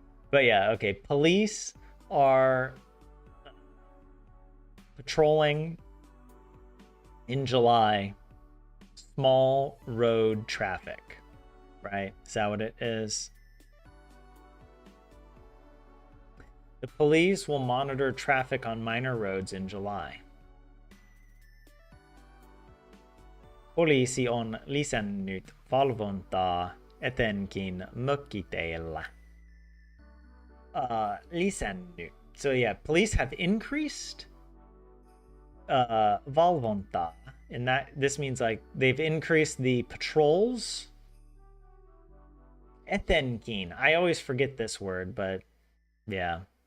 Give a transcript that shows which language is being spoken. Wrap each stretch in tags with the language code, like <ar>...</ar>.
<en>But yeah, okay. Police are patrolling in July small road traffic, right? Is that what it is? The police will monitor traffic on minor roads in July.</en> <fi>Poliisi on lisännyt valvontaa etenkin mökkiteillä. Lisännyt.</fi> <en>So yeah, police have increased valvontaa. And this means like they've increased the patrols. Etenkin. I always forget this word, but yeah.</en>